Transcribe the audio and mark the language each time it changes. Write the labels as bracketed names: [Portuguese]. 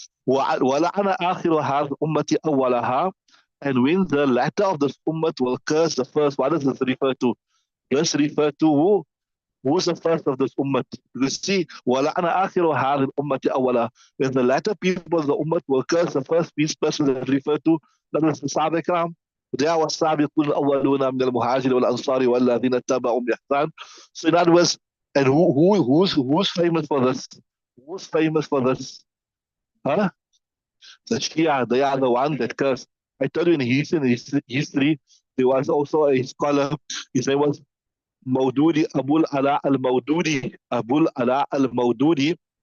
[Arabic] وَلَعَنَ آخِرُ هَذْ أُمَّةِ أَوَّلَهَا, [English] and when the latter of this ummah will curse the first. What does this refer to? This refer to who's the first of this ummah? Because see, [Arabic] وَلَعَنَ آخِرُ هَذِهِ الْأُمَّةِ أَوَّلَهَا, [English] when the latter people of the ummah will curse the first, these persons that refer to, that is the Sahaba Ikram. They are [Arabic] والسابقون الأولون من المهاجر والأنصار والذين اتبعوا بإحسان. [English] So in other words, and who's famous for this? Who's famous for this? Huh? The Shia. They are the one that curse. I tell you, in history, there was also a scholar. His name was Maududi, Abul Ala al Maududi. Abul Ala al Maududi.